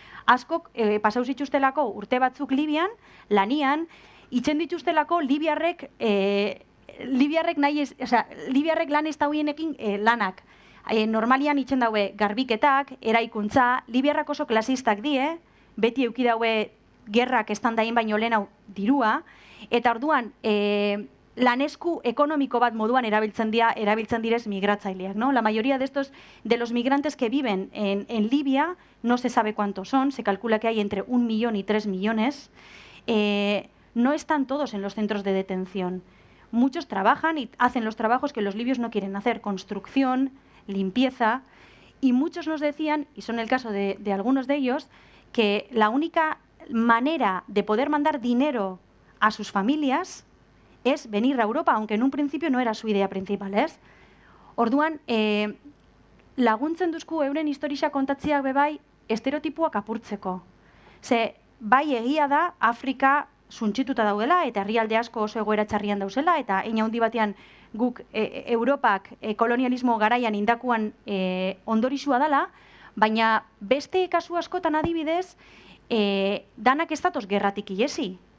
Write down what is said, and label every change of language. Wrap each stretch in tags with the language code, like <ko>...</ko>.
<eu>Askok pasau zituztelako urte batzuk Libian, lanian, itzen dituztelako Libiarrek lan ez dauienekin lanak. Normalian itzen daue garbiketak, eraikuntza, Libiarrak oso klasistak die, beti euki daue gerrak estandain baino lehenau dirua, eta orduan lanesku ekonomiko bat moduan erabiltzen direz migratzaileak, ¿no?</eu> <es>La mayoría de los migrantes que viven en Libia, no se sabe cuántos son, se calcula que hay entre 1 millón y 3 millones, no están todos en los centros de detención. Muchos trabajan y hacen los trabajos que los libios no quieren hacer, construcción, limpieza, y muchos nos decían, y son el caso de algunos de ellos, que la única manera de poder mandar dinero a sus familias es venir a Europa, aunque en un principio no era su idea principal, ez?</es> <eu>Orduan, laguntzen duzku euren historia kontatziak bebai estereotipuak apurtzeko. Ze, bai egia da, Afrika suntsituta daudela, eta herrialde asko oso egoera txarrian dauzela, eta hein handi batean guk Europak kolonialismo garaian indakuan ondorizua dela, baina beste kasu askotan adibidez, danak ez datoz gerratik ihesi.</eu>